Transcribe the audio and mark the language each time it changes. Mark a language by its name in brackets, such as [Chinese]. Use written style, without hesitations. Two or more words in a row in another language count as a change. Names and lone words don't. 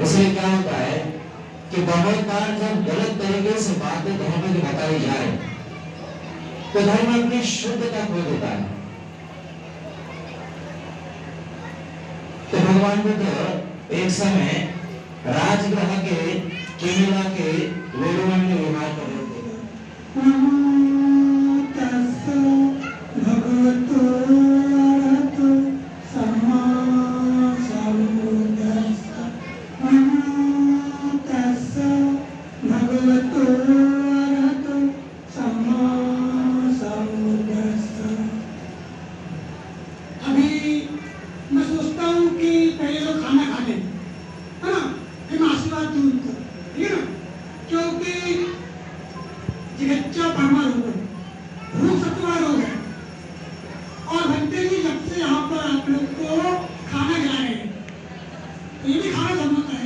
[Hindi] इसलिए क्या होता है कि बहुत बार जब गलत तरीके से बातें धर्म की बताई जाए तो धर्म अपनी शुद्धता खो देता है। तो भगवान बुद्ध एक समय राजगृह के केरला के वेलुवन में विहार कर रहे थे। [Pali] भगवतो अरहतो सम्मा सम्बुद्धस्स। नमो तस्स भगवतो अरहतो सम्मा सम्बुद्धस्स। [Hindi] अभी मैं सोचता हूँ कि पहले लोग खाना खा लें, है ना, फिर मैं आशीर्वाद दूँ उनको, ठीक है ना, क्योंकि [Pali] जिगच्चा परमार [Hindi] हो गए, भूख सत्वार हो गए। और भंते जी जब से यहाँ पर आप लोग को खाना खिला रहे हैं तो ये भी खाना जमता है।